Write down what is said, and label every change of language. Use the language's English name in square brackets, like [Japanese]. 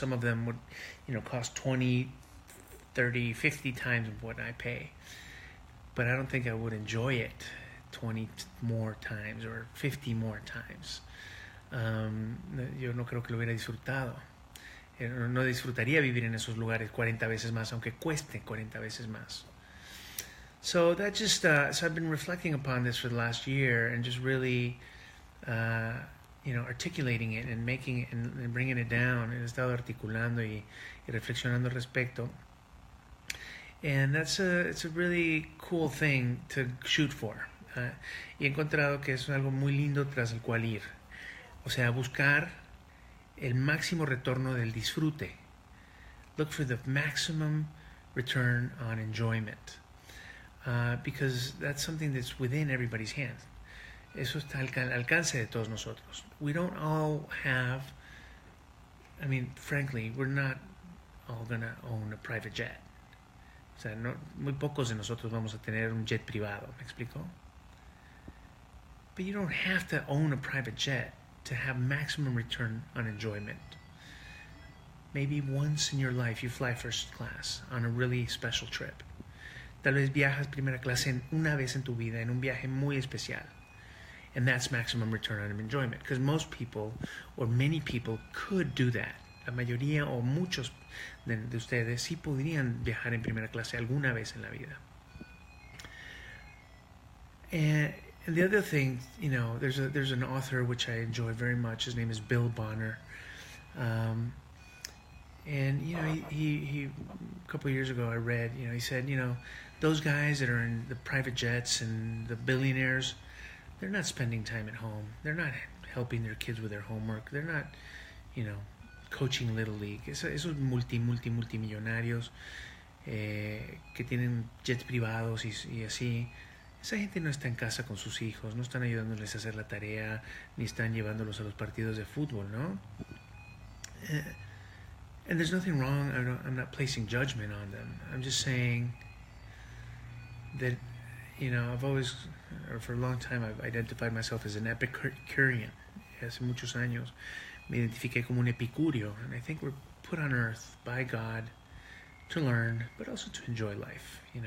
[English] Some of them would, cost 20, 30, 50 times what I pay. But I don't think I would enjoy it 20 more times or 50 more times. [Spanish] Yo no creo que lo hubiera disfrutado. No disfrutaría vivir en esos lugares 40 veces más, aunque cueste 40 veces más. [English] So that just, so I've been reflecting upon this for the last year and just really, articulating it and making it and bringing it down. [Spanish] He estado articulando y reflexionando al respecto. [English] And it's a really cool thing to shoot for. [Spanish] Y he encontrado que es algo muy lindo tras el cual ir. O sea, buscar el máximo retorno del disfrute. [English] Look for the maximum return on enjoyment. Because that's something that's within everybody's hands. [Spanish] Eso está al alcance de todos nosotros. [English] We don't all have, frankly, we're not all gonna own a private jet. [Spanish] O sea, muy pocos de nosotros vamos a tener un jet privado, ¿me explico? [English] But you don't have to own a private jet to have maximum return on enjoyment. Maybe once in your life you fly first class on a really special trip. [Spanish] Tal vez viajas primera clase una vez en tu vida, en un viaje muy especial. [English] And that's maximum return on enjoyment. Because most people, or many people, could do that. [Spanish] La mayoría o muchos de ustedes sí podrían viajar en primera clase alguna vez en la vida. [English] And the other thing, there's an author which I enjoy very much. His name is Bill Bonner. And, he a couple of years ago I read, he said, those guys that are in the private jets and the billionaires, they're not spending time at home. They're not helping their kids with their homework. They're not, coaching Little League. [Spanish] Esos multimillonarios que tienen jets privados y así, esa gente no está en casa con sus hijos, no están ayudándoles a hacer la tarea, ni están llevándolos a los partidos de fútbol, ¿no? [English] And there's nothing wrong. I'm not placing judgment on them. I'm just saying that, I've always, or for a long time, I've identified myself as an Epicurean. [Spanish] Hace muchos años me identifiqué como un epicurio, [English] and I think we're put on earth by God to learn, but also to enjoy life.